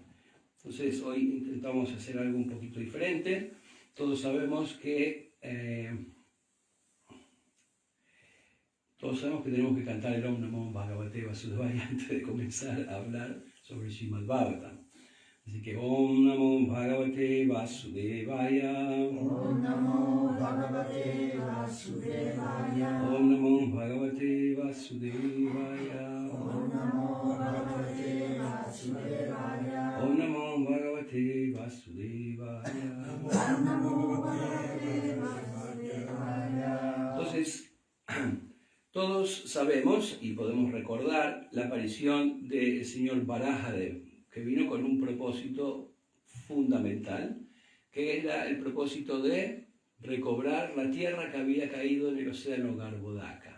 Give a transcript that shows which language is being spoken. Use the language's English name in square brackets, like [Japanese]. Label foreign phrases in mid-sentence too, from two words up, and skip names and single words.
[Spanish] Entonces hoy intentamos hacer algo un poquito diferente. Todos sabemos que tenemos que cantar el [Sanskrit] Om Namo Bhagavate Vasudevaya [Spanish] antes de comenzar a hablar sobre Srimad Bhagavatam. Así que [Sanskrit] Om Namo Bhagavate Vasudevaya. Om Namo Bhagavate Vasudevaya. Om Namo Bhagavate Vasudevaya. Om Namo Bhagavate Vasudevaya. Om Namo Bhagavate Vasudevaya. Om Namo Bhagavate Vasudevaya. [Spanish] Entonces, todos sabemos y podemos recordar la aparición del señor Varahadev, que vino con un propósito fundamental, que era el propósito de recobrar la tierra que había caído en el océano Garbhodaka.